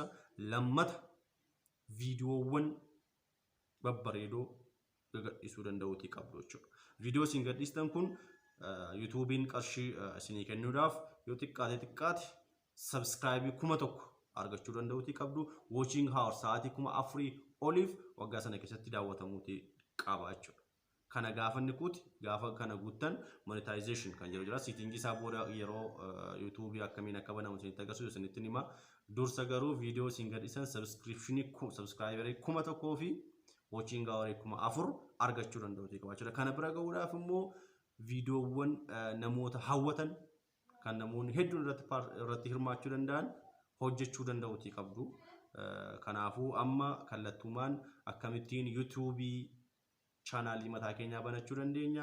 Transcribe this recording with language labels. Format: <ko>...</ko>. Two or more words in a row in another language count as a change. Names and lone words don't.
<om>Lammata viidiyoowwan babbareedoo gadhiisuu danda'uutii qabdu jechuudha. Viidiyoo isin gadhiistan kun YouTube'iin qarshii isinii kennuudhaaf yoo xiqqaate subscribe 1000 argachuu danda'uutii qabdu.</om> <en>Watching hour</en> <om>sa'aatii 4000 oliif waggaa sana keessatti daawwatamuutii qaba jechuudha. Kana gaafa inni kuuti gaafa kana guuttan monetization kan jedhu jira. Siitingii isaa booda yeroo YouTube akkamiin akka banamu isinitti agarsiisu isinitti hima. Dursa garuu viidiyoo isin gadhiisan subscriberii 1000 fi</om> <en>watching hour</en> <om>4000 argachuu danda'uutii qaba jechuudha. Kana bira gahuudhaaf immoo viidiyoowwan namoota hawwatan kan namoonni hedduun irratti hirmaachuu danda'an hojjechuu danda'uutii qabdu. Kanaafuu amma kallattumaan akkamittiin YouTube'ii chaanaalii mataa keenyaa banachuu dandeenya.</om>